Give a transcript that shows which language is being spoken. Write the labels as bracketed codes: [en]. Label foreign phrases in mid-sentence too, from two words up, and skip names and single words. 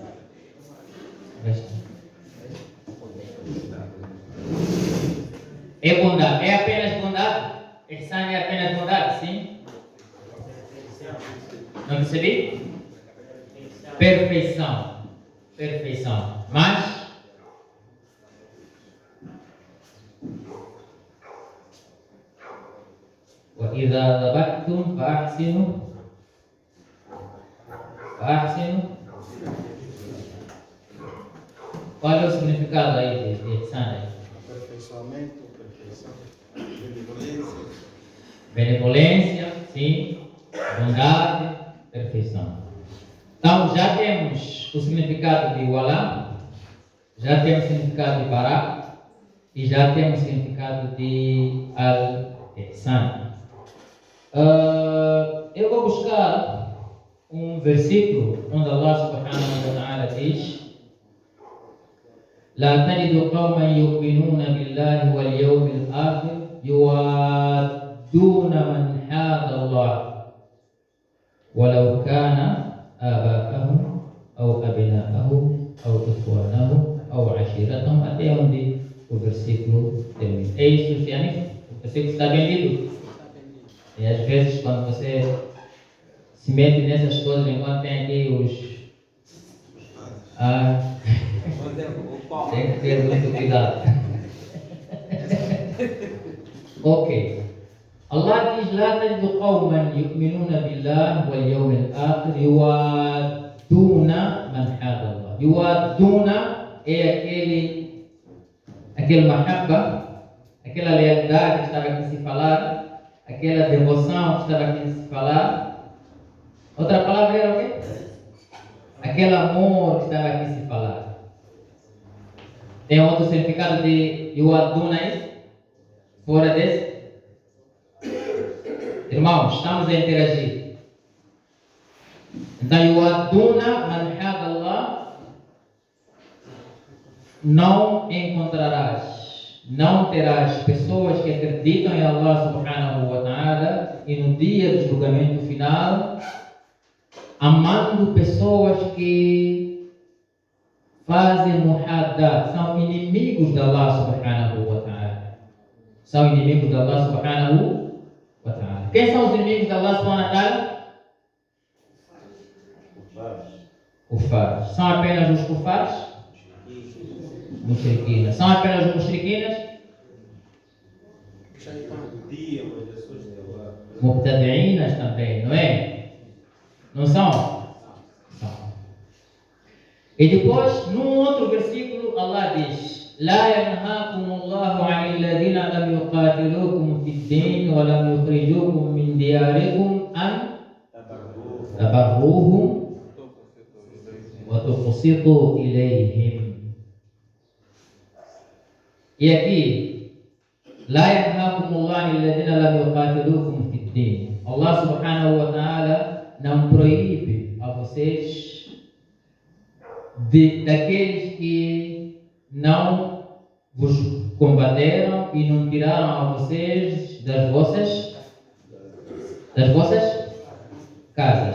[pt] É bondade. É apenas bondade? Ihsan é apenas bondade, sim? Não percebi? Perfeição. Perfeição. Mas [ar] وإذا ذبحتم فأحسنوا. [pt] Qual é o significado aí de Ihsan? Aperfeiçoamento, perfeição, benevolência. Benevolência, sim. Bondade, perfeição. Então já temos o significado de Wala, já temos o significado de Bara e já temos o significado de Al-Ihsan. Eu vou buscar um versículo onde Allah [ar] سبحانه وتعالى [pt] diz: [ar] لا تجد قوما يؤمنون بالله واليوم الآخر يوادون من حاد الله ولو كان آباءهم أو أبناءهم أو إخوانهم أو عشيرتهم, [pt] até onde o versículo termina. É isso, Ciane? O versículo está bem lido? E às vezes quando você se mete nessas coisas, enquanto tem aqui os... tem que ter muito cuidado. Ok. Allah diz: [ar] لا تجد قوما يؤمنون بالله واليوم الآخر يوادون من حاد الله. [pt] يوادون é aquele mahabba, aquela lealdade que estava aqui a se falar, aquela devoção que estava aqui a se falar. Outra palavra era o quê? Aquele amor que estava aqui a se falar. Tem outro significado de yuaduna aí? Fora desse? Irmãos, estamos a interagir. Então, [ar] يوادون من حاد الله, [pt] não encontrarás, não terás pessoas que acreditam em Allah [ar] سبحانه وتعالى [pt] e no dia do julgamento final, amando pessoas que fazem muhadda, são inimigos de Allah [ar] سبحانه وتعالى. [pt] São inimigos de Allah [ar] سبحانه وتعالى. [pt] Quem são os inimigos de Allah [ar] سبحانه وتعالى? [pt] Kufares. São apenas os kufares? Mushrikinas. São apenas os mushrikinas? Mubtadi'inas também, não é? Não são? São. E depois, num outro versículo, Allah diz: [ar] لا ينهاكم الله عن الذين لم يقاتلوكم في الدين ولم يخرجوكم من دياركم أن تبروهم وتقسطوا إليهم. [pt] E aqui, [ar] لا ينهاكم الله عن الذين لم يقاتلوكم في الدين. [pt] Allah [ar] سبحانه وتعالى [pt] não proíbe a vocês daqueles que não vos combateram e não tiraram a vocês das vossas casas.